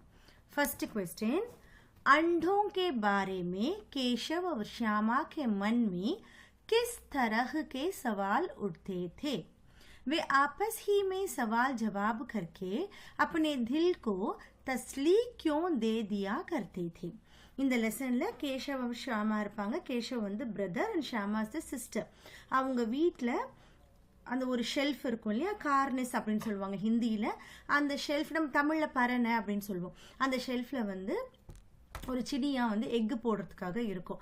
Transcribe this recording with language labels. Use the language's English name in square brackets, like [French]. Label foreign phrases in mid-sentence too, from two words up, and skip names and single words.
[English] first question, [Hindi] अंडों के बारे में केशव और श्यामा के मन में किस तरह के सवाल उठते थे? वे आपस ही में सवाल जवाब करके अपने दिल को तसली क्यों दे दिया करते थे? [Tamil] இந்த லெசன்ல கேஷவ் ஷாமா இருப்பாங்க. கேஷவ் வந்து [English] brother and Shama is the sister. [Tamil] அவங்க வீட்டில் அந்த ஒரு ஷெல்ஃப் இருக்கும் இல்லையா, கார்னிஸ் அப்படின்னு சொல்லுவாங்க ஹிந்தியில். அந்த ஷெல்ஃப் நம்ம தமிழில் பரணை அப்படின்னு சொல்லுவோம். அந்த ஷெல்ஃபில் வந்து ஒரு சிடியாக வந்து எக்கு போடுறதுக்காக இருக்கும்.